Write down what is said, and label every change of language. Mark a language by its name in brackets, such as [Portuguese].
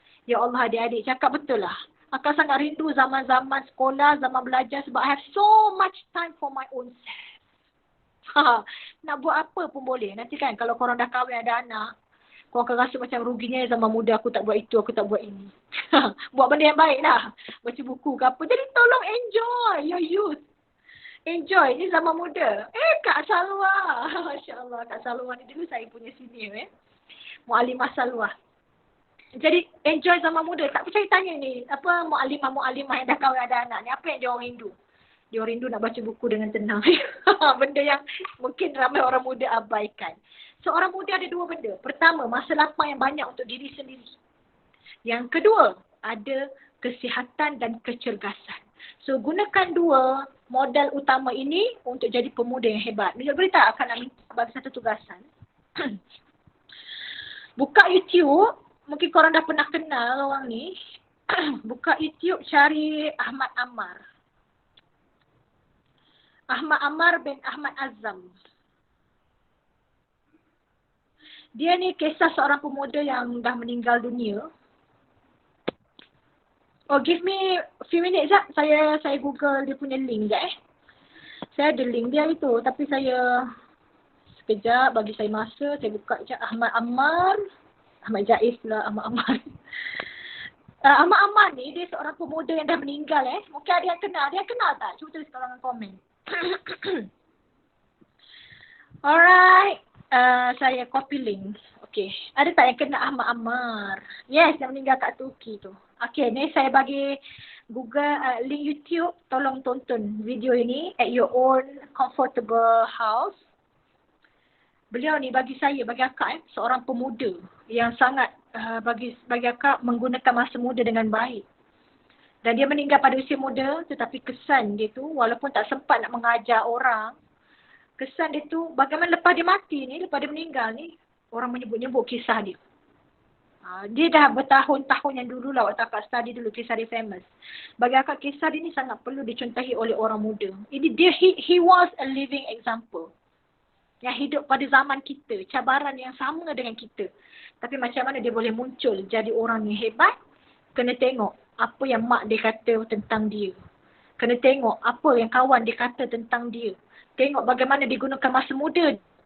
[Malay] Ya Allah, adik-adik cakap betul lah. Akan sangat rindu zaman-zaman sekolah, zaman belajar sebab [English] I have so much time for my own self. [Malay] Nak buat apa pun boleh. Nanti kan kalau korang dah kahwin ada anak, korang akan rasa macam ruginya zaman muda aku tak buat itu, aku tak buat ini. Buat benda yang baik lah. Baca buku ke apa. Jadi tolong [English] enjoy your youth. [Malay] Enjoy. Ini zaman muda. Kak Salwa. Masya Allah. Kak Salwa ni dulu saya punya senior Mu'alimah Salwa. Jadi enjoy zaman muda. Tak percaya tanya ni. Apa mu'alimah yang dah kahwin ada anak ni. Apa yang dia orang rindu? Dia orang rindu nak baca buku dengan tenang. Benda yang mungkin ramai orang muda abaikan. So orang muda ada dua benda. Pertama, masa lapang yang banyak untuk diri sendiri. Yang kedua, ada kesihatan dan kecergasan. So gunakan dua modal utama ini untuk jadi pemuda yang hebat. Minyak Berita akan nak minta bagi satu tugasan. Buka YouTube. Mungkin korang dah pernah kenal orang ni. Buka YouTube, cari Ahmad Ammar. Ahmad Ammar bin Ahmad Azam. Dia ni kisah seorang pemuda yang dah meninggal dunia. [English] Give me a few minutes [Malay] sekejap. Saya Google dia punya link sekejap Saya ada link dia itu. Tapi saya sekejap bagi saya masa. Saya buka sekejap Ahmad Ammar. Ahmad Jais pula Ahmad Ammar. Ahmad Ammar ni dia seorang pemuda yang dah meninggal Mungkin ada yang kenal. Dia kenal tak? Cuba tulis kat dalam komen. Alright. Saya copy link. Okay. Ada tak yang kenal Ahmad Ammar? Yes, yang meninggal kat Turki tu. Okay, ni saya bagi Google link YouTube. Tolong tonton video ini [English] at your own comfortable house. [Malay] Beliau ni bagi saya, bagi akak seorang pemuda yang sangat bagi akak menggunakan masa muda dengan baik. Dan dia meninggal pada usia muda, tetapi kesan dia tu walaupun tak sempat nak mengajar orang, kesan dia tu bagaimana lepas dia mati ni, lepas dia meninggal ni, orang menyebut-nyebut kisah dia. Dia dah bertahun-tahun yang dulu lah waktu akak study dulu kisah dia famous. Bagi akak kisah dia ni sangat perlu dicontohi oleh orang muda. Ini dia, [English] he was a living example. [Malay] Yang hidup pada zaman kita, cabaran yang sama dengan kita. Tapi macam mana dia boleh muncul jadi orang yang hebat, kena tengok apa yang mak dia kata tentang dia. Kena tengok apa yang kawan dia kata tentang dia. Tengok bagaimana dia gunakan masa muda.